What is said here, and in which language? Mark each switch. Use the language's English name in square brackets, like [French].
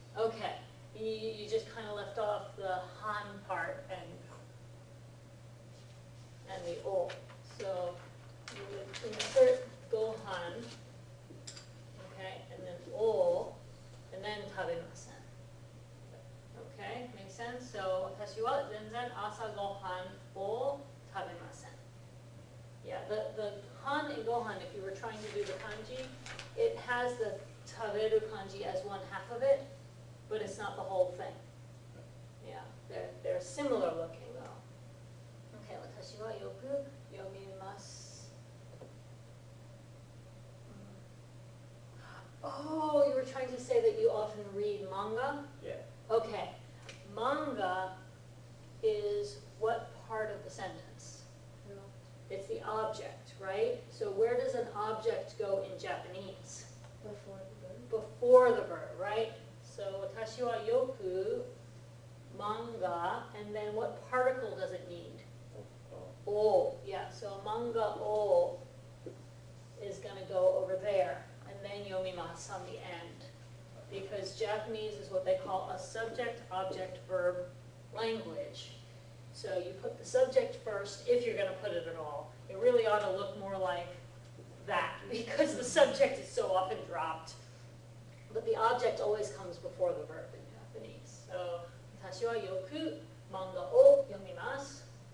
[English] Okay. You just kind of left off the han part and the o. So you would insert gohan, okay, and then o, and then 食べません. Okay, makes sense? [Japanese] So 私は全然朝ごはんを食べません. [English] Yeah, the han and gohan, if you were trying to do the kanji, it has the 食べる kanji as one half of it, but it's not the whole thing. Yeah, they're similar looking though. [Japanese] Okay, 私はよく読みます. [English] Oh, you were trying to say that you often read manga? Yeah. Okay, manga is what part of the sentence? It's the object, right? So where does an object go in Japanese? Before the verb. Before the verb, right? So [Japanese] 私はよく [English] manga, and then what particle does it need? Oh. O, yeah, so manga o is gonna go over there, and then yomimasu on the end. Because Japanese is what they call a subject, object, verb language. So you put the subject first, if you're gonna put it at all. It really ought to look more like that, because the subject is so often dropped. But the object always comes before the verb in Japanese. [Japanese] So, 私はよく漫画を読みます.